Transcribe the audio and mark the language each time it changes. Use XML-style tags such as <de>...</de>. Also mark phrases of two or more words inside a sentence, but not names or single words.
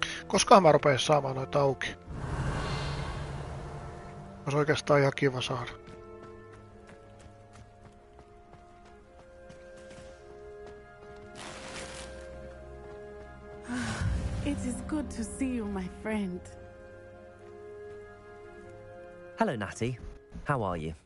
<fi>Koska mä rupean saamaan noita auki? Olisi oikeastaan ihan kiva saada.</fi> <en>It is good to see you, my friend. Hello, Natty. How are you?</en>